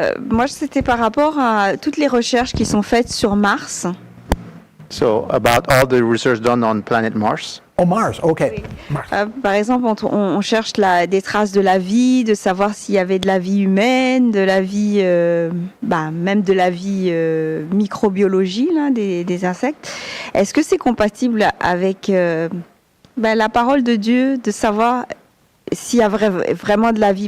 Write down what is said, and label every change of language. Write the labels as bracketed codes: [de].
[fr] Moi, c'était par rapport à toutes les recherches qui sont faites sur Mars. [en] So, about all the research done on planet Mars. Oh, Mars, OK. [fr] Oui. Mars. Par exemple, on cherche des traces de la vie, de savoir s'il y avait de la vie humaine, de la vie, même de la vie microbiologie, là, des insectes. Est-ce que c'est compatible avec la parole de Dieu, de savoir s'il y a vraiment de la vie?